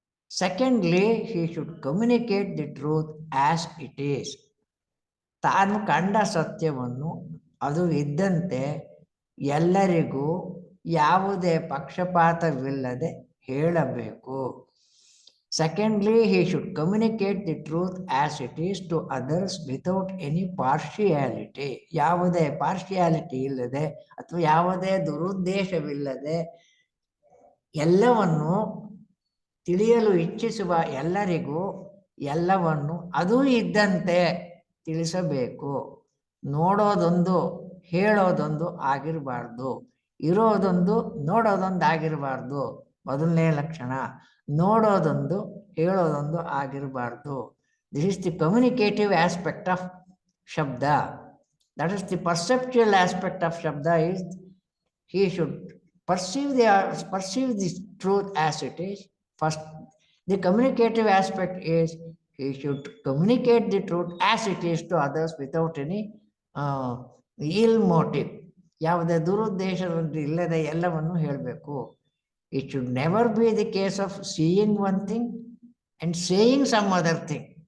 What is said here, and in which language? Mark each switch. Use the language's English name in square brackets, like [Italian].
[English] Secondly, he should communicate the truth as it is. [Kannada] ತಾನು ಕಂಡ ಸತ್ಯವನ್ನು ಅದು ಇದ್ದಂತೆ ಎಲ್ಲರಿಗೂ ಯಾವುದೇ ಪಕ್ಷಪಾತವಿಲ್ಲದೆ ಹೇಳಬೇಕು. [English] Secondly, he should communicate the truth as it is to others without any partiality. [Kannada] ಯಾವುದೇ ಪಾರ್ಶಿಯಾಲಿಟಿ ಇಲ್ಲದೆ ಅಥವಾ ಯಾವುದೇ ದುರುದ್ದೇಶವಿಲ್ಲದೆ ಎಲ್ಲವನ್ನು ತಿಳಿಯಲು ಇಚ್ಛಿಸುವ ಎಲ್ಲರಿಗೂ ಎಲ್ಲವನ್ನು ಅದು ಇದ್ದಂತೆ ತಿಳಿಸಬೇಕು. ನೋಡೋದೊಂದು ಹೇಳೋದೊಂದು ಆಗಿರಬಾರ್ದು, ಇರೋದೊಂದು ನೋಡೋದೊಂದು ಆಗಿರಬಾರ್ದು. ಮೊದಲನೇ ಲಕ್ಷಣ ನೋಡೋದೊಂದು ಹೇಳೋದೊಂದು ಆಗಿರಬಾರ್ದು. [English] This is the communicative aspect of ಶಬ್ದ. That is the perceptual aspect of ಶಬ್ದ. Is he should perceive the truth as it is. First, the communicative aspect is he should communicate the truth as it is to others without any ill motive. [Kannada] ಯಾವುದೇ ದುರುದ್ದೇಶವನ್ನು ಇಲ್ಲದೆ ಎಲ್ಲವನ್ನು ಹೇಳಬೇಕು. [English] It should never be the case of seeing one thing and saying some other thing.